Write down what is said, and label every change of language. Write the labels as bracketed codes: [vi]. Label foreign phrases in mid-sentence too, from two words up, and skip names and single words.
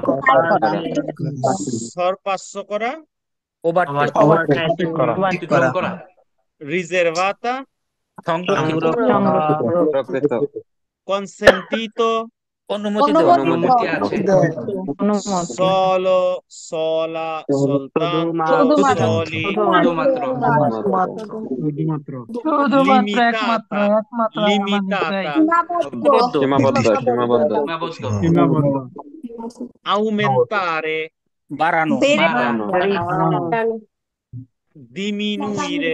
[bn] সরপাস্য করা, ওভারটেক, অতিক্রম করা, [it] রিজেরভাতা, [bn] সংরক্ষিত, প্রকৃত [it] কনসেন্টিতো, [bn] অনুমতি দেওয়া, অনুমতি আছে, অনুমতি [it] solo, sola, soltanto, [bn] শুধুমাত্র [it] soli, [bn] শুধুমাত্র শুধুমাত্র [it] limitata, limitata, [bn] সীমাবদ্ধ, সীমাবদ্ধ সীমাবদ্ধ, সীমাবদ্ধ [it] aumentare, [bn] বাড়ানো, বাড়ানো [it] diminuire,